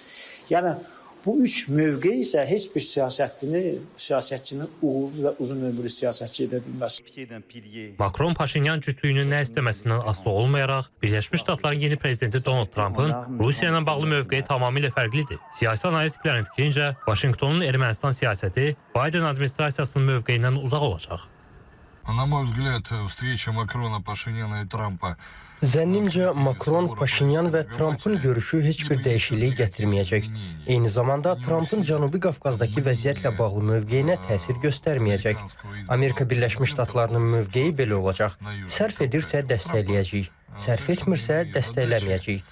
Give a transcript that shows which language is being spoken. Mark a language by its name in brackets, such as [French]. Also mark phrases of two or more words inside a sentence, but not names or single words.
[Azerbaijani] Yəni, bu üç mövqe isə heç bir siyasətçinin uğurlu və uzun ömürlü siyasətçi edə bilməz. Macron-Paşinyan cütlüyünün nə istəməsindən asılı olmayaraq, Birləşmiş Ştatların yeni prezidenti Donald Trump'ın Rusiya ilə bağlı mövqeyi tamamilə fərqlidir. Siyasi analitiklərin fikrincə, Vaşinqtonun Ermənistan siyasəti Biden administrasiyasının mövqeyindən uzaq olacaq. [Russian] На мой взгляд, встреча Макрона, Пашиняна и Трампа. [Azerbaijani] Zənnimcə, Makron, Paşinyan və Trampın görüşü heç bir dəyişiklik gətirməyəcək. Eyni zamanda Trampın Cənubi Qafqazdakı vəziyyətlə bağlı mövqeyinə təsir göstərməyəcək. Amerika Birləşmiş Ştatlarının mövqeyi belə olacaq. Sərf edirsə dəstəkləyəcəyik, sərf etmirsə dəstəkləməyəcəyik.